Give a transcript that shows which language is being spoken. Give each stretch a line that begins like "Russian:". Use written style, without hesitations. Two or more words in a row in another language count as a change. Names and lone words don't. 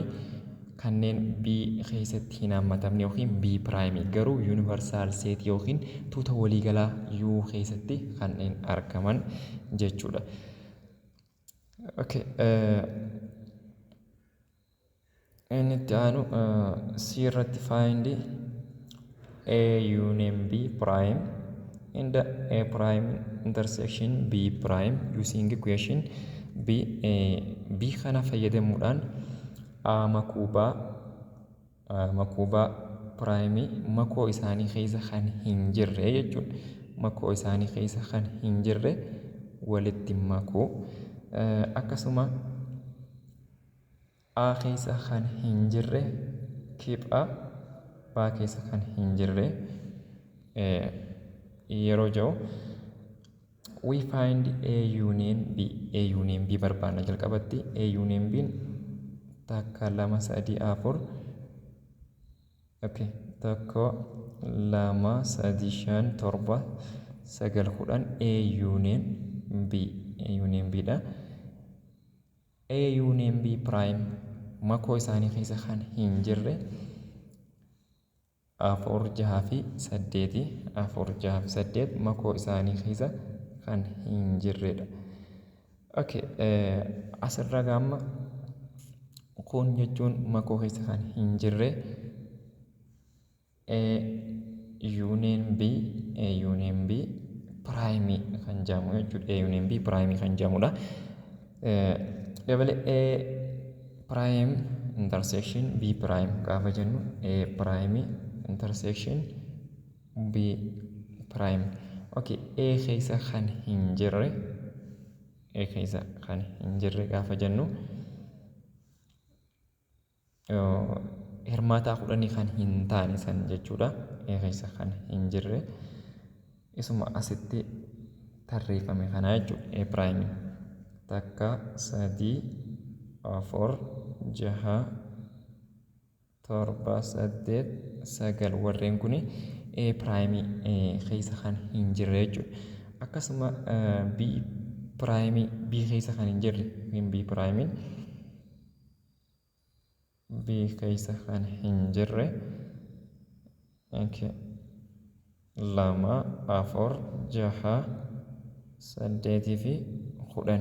Oromo: Kanneen B keessatti hin hammatamne yookiin
English: B prime
Oromo: garuu
English: universal set
Oromo: yookiin tuuta waliigalaa U keessatti kanneen argaman jechuudha. Okay. Inni itti aanu C irratti
English: find A union B prime and A prime intersection B prime using equation B
Oromo: kana fayyadamuudhaan makuubaa prime makoo isaanii keessa kan hin jirre jechuudha. Makoo isaanii keessa kan hin jirre walitti makuu akkasuma A keessa kan hin jirre keep A B keessa kan hin jirre yeroo jiru
English: we find A union B
Oromo: barbaanna jalqabatti
English: A union B
Oromo: takka 2 3 4 okay takka 2 3 5 7 9 10
English: A union B
Oromo: dha.
English: A union B prime
Oromo: makoo isaanii keessa kan hin jirre 4 6 fi 8 makoo isaanii keessa kan hin jirredha. Okay, asirra gamma kun jechuun makoo keessa kan hin jirre
English: A union B prime
Oromo: kan jedhamu jechuudha.
English: A union B prime
Oromo: kan jedhamudha. Dabale
English: A prime intersection B prime
Oromo: gaafa jennu
English: A prime intersection B prime.
Oromo: Okay, A keessa kan hin jirre gaafa jennu hirmaataa kudhanii kan hin taane san jechuudha. A keessa kan hin jirre isuma asitti tarreeffame kana jechuudha.
English: A prime
Oromo: takka 3 4 6 7 8 9 warreen kun A prime keessa kan hin jirre jechuudha. Akkasuma
English: B prime
Oromo: B keessa kan hin jirre
English: B prime
Oromo: B keessa kan hin jirre okay 2 4 6 8 fi 10.